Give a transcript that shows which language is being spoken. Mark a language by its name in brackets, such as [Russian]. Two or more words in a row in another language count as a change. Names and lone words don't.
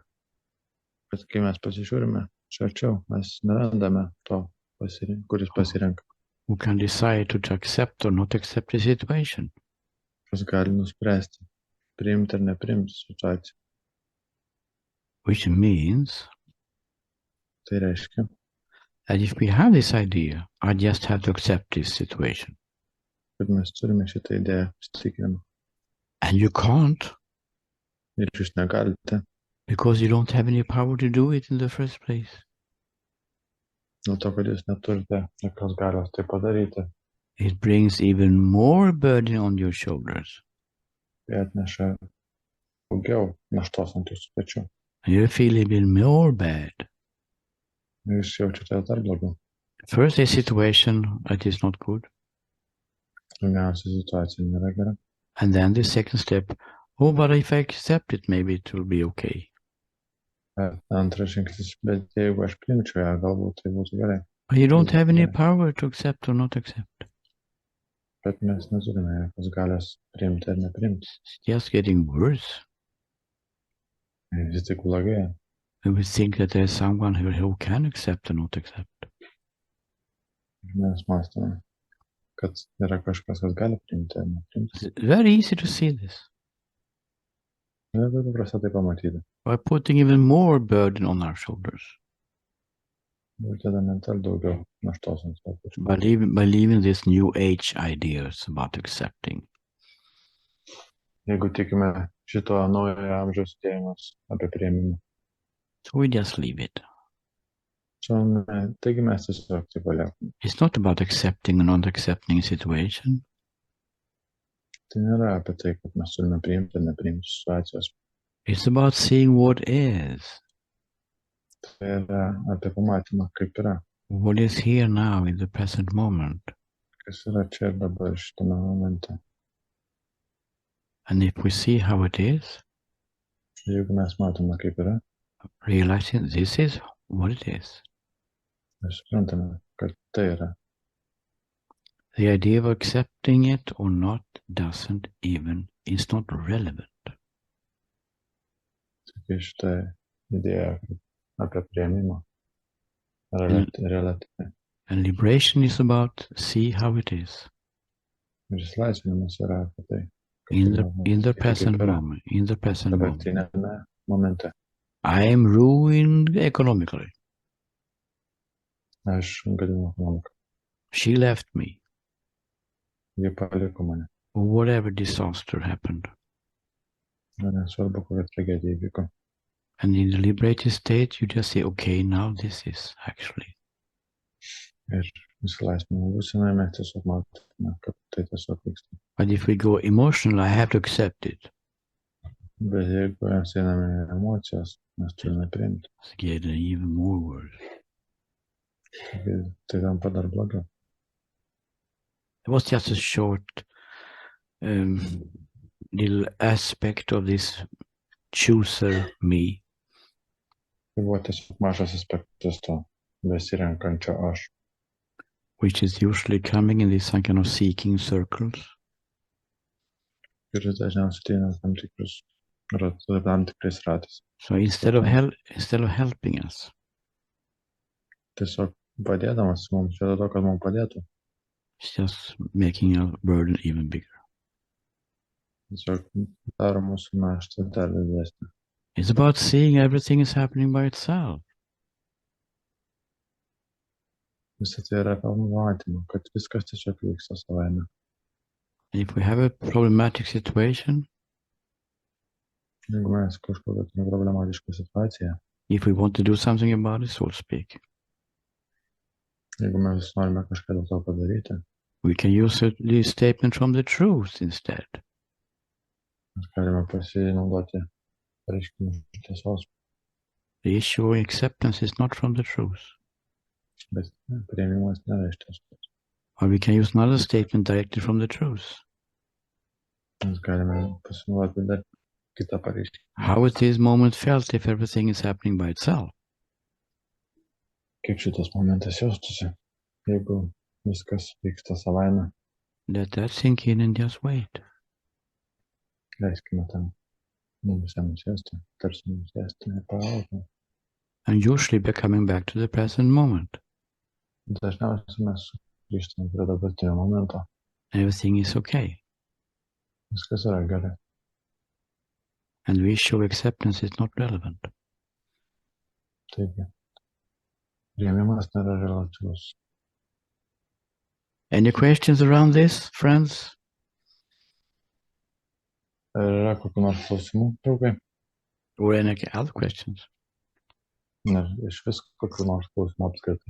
[Lithuanian] Bet kai mes pasižiūrime čia arčiau, mes nerandame to, kuris pasirenka. [English] Who can decide to accept or not accept the situation. [Lithuanian] Kas gali nuspręsti, priimti ar nepriimti situaciją. [English] Which means [Lithuanian] Tai reiškia, [English] that if we have this idea, I just have to accept this situation. [Lithuanian] kad mes turime šitą idėją įsitikinimą. [English] And you can't, [Lithuanian] Ir jūs negalite, [English] because you don't have any power to do it in the first place. [Lithuanian] dėl to, kad jūs neturite jokios galios tai padaryti. [English] It brings even more burden on your shoulders. [Lithuanian] Tai atneša daugiau naštos ant jūsų pečių. [English] You feel even more bad. [Lithuanian] Ir jūs jaučiate dar blogiau. [English] First, a situation that is not good. [Lithuanian] Pirmiausia, situacija nėra gera. [English] And then the second step, oh, but if I accept it, maybe it will be okay. [Lithuanian] Antras žingsnis, bet jeigu aš priimčiau ją, galbūt tai būtų gerai. [English] But you don't have any power to accept or not accept. [Lithuanian] Bet mes neturime jokios galios priimti ar nepriimti. [English] It's just getting worse. [Lithuanian] Vis tik blogėja. [English] And we think that there's someone who can accept or not accept. [Lithuanian] Mes mąstome, kad yra kažkas, kas gali priimti ar nepriimti. [English] It's very easy to see this. [Lithuanian] Labai paprasta tai pamatyti. [English] By putting even more burden on our shoulders. [Lithuanian] Uždedame dar daugiau naštos ant savo pečių. [English] By leaving these new age ideas about accepting. [Lithuanian] Jeigu tikime šito naujojo amžiaus idėjimas apie priėmimą. [English] So we just leave it. [Lithuanian] Taigi mes tiesiog tai paliekame. [English] It's not about accepting or not accepting a situation. [Lithuanian] Tai nėra apie tai, kad mes turime priimti ar nepriimti situacijos. [English] It's about seeing what is. [Lithuanian] Tai yra apie pamatymą, kaip yra. [English] What is here now in the present moment. [Lithuanian] Kas yra čia ir dabar šitame momente. [English] And if we see how it is, [Lithuanian] Jeigu mes matome, kaip yra, [English] realizing this is what it is. [Lithuanian] mes suprantame, kad tai yra. [English] The idea of accepting it or not is not relevant. [Lithuanian] Taigi šitą idėją apie priėmimą relatyvi. [English] And liberation is about see how it is. [Lithuanian] Ir išlaisvinimas yra apie tai. [English] In the present moment. In the present moment. [Lithuanian] Dabartinėme momente. [English] I am ruined economically. [Lithuanian] Aš gadinu ekonomiką. [English] She left me. [Lithuanian] Ji paliko mane. [English] Or whatever disaster happened. [Lithuanian] Ir nesvarbu, kokia tragedija įvyko. [English] And in the liberated state, you just say, okay, now this is actually. [Lithuanian] Ir išlaisvinimo būsenoje mes tiesiog matome, kad tai tiesiog vyksta. [English] But if we go emotional, I have to accept it. [Lithuanian] Bet jeigu mes einame į emocijas, mes turime priimti. [English] It's getting even more worse. [Lithuanian] Taigi tai tampa dar blogiau. [English] It was just a short little aspect of this chooser me. [Lithuanian] Tai buvo tiesiog mažas aspektas to besirenkančio aš. [English] Which is usually coming in these kind of seeking circles. [Lithuanian] Kuris dažniausiai ateina tam tikrais ratais. [English] So instead of helping us, [Lithuanian] Tiesiog padėdamas mums, vietoj to, kad mums padėtų. [English] it's just making our burden even bigger. [Lithuanian] Tiesiog daro mūsų naštą dar didesnę. [English] It's about seeing everything is happening by itself. [Lithuanian] Visą tai yra apie matymą, kad viskas tiesiog vyksta savaime. [English] If we have a problematic situation, [Lithuanian] Jeigu mes kažkokią turime problematišką situaciją, [English] if we want to do something about it, so to speak, [Lithuanian] jeigu mes norime kažką dėl to padaryti, [English] we can use the statement from the truth instead. [Lithuanian] mes galime pasinaudoti pareiškimų tiesos, [English] The issue of acceptance is not from the truth. [Lithuanian] bet priėmimas nėra iš tiesos. [English] Or we can use another statement directly from the truth. [Lithuanian] Mes galime pasinaudoti dar kitą pareiškimą. [English] How is this moment felt if everything is happening by itself? [Lithuanian] Kaip šitas momentas jaustųsi, jeigu viskas vyksta savaime, [English] Let that sink in and just wait. [Lithuanian] leiskime tam mums nusėsti, tarsi nusėsti ir palaukime. [English] And usually we're coming back to the present moment. [Lithuanian] Dažniausiai mes grįžtame prie dabartinio momento. [English] Everything is okay. [Lithuanian] Viskas yra gerai. [English] And the issue of acceptance is not relevant. [Lithuanian] Taigi, priėmimas nėra relatyvus. [English] Any questions around this, friends? [Lithuanian] Ar yra kokių nors klausimų, draugai? [English] Or any other questions? [Lithuanian] Ne, iš vis kokių nors klausimų apskritai.